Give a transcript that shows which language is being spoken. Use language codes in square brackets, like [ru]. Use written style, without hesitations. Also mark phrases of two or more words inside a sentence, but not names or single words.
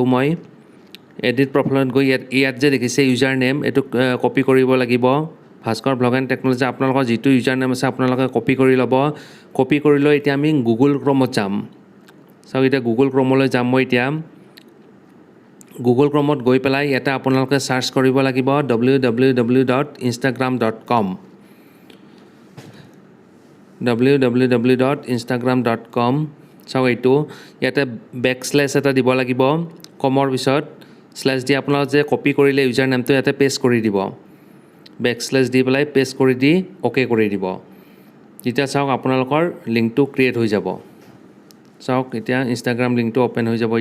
[as] মই [en] edit profileত [as] গৈ ইয়াত যে দেখিছে [en] user name, [as] এইটো কপি কৰিব লাগিব। ভাস্কৰ ব্লগ এণ্ড টেকনলজি, আপোনালোকৰ যিটো [en] user name [as] আছে আপোনালোকে কপি কৰি ল'ব। কপি কৰি লৈ এতিয়া আমি গুগল ক্ৰমত যাম। চাওক, এতিয়া গুগল ক্ৰমলৈ যাম মই। এতিয়া গুগল ক্ৰমত গৈ পেলাই ইয়াতে আপোনালোকে চাৰ্চ কৰিব লাগিব www.instagram.com www.instagram.com। চাওক, এইটো ইয়াতে বেকশ্লেছ এটা দিব লাগিব। কমৰ পিছত শ্লেছ দি আপোনালোকে যে কপি কৰিলে [en] user nameটো [as] ইয়াতে পেষ্ট কৰি দিব। বেকশ্লেছ দি পেলাই পেষ্ট কৰি দি অ'কে কৰি দিব। তেতিয়া চাওক আপোনালোকৰ লিংকটো ক্ৰিয়েট হৈ যাব। চাওক, এতিয়া ইনষ্টাগ্ৰাম লিংকটো অ'পেন হৈ যাব।